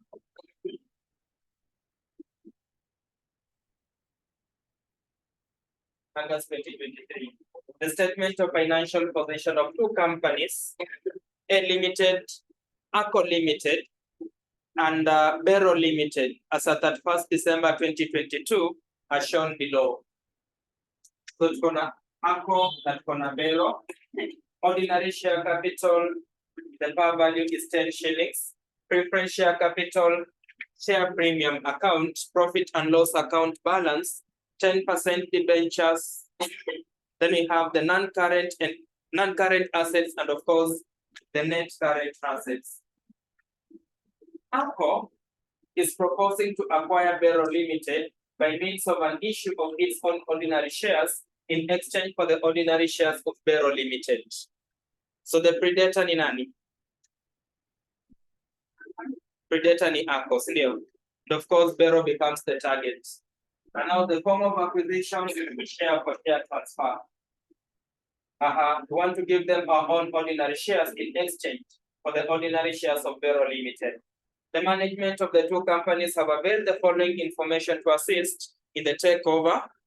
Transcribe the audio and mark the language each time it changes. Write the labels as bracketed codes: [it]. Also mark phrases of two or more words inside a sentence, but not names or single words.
[en] August 2023. The statement of financial position of two companies, A Limited, ACO Limited, and Bero Limited, as at 31st December 2022, are shown below. [sw] So tuko na ACO na tuko na Bero. [en] Ordinary share capital, the par value is 10 shillings. Preference share capital, share premium account, profit and loss account balance, 10% debentures. Then we have the non-current and non-current assets, and of course, the net current assets. ACO is proposing to acquire Bero Limited by means of an issue of its own ordinary shares in exchange for the ordinary shares of Bero Limited. So the predator [sw] ni nani? Predator ni ACO, sindio? [en] And of course, Bero becomes the target. And now the form of acquisition will be share for share transfer. We want to give them our own ordinary shares in exchange for the ordinary shares of Bero Limited. The management of the two companies have availed the following information to assist in the takeover.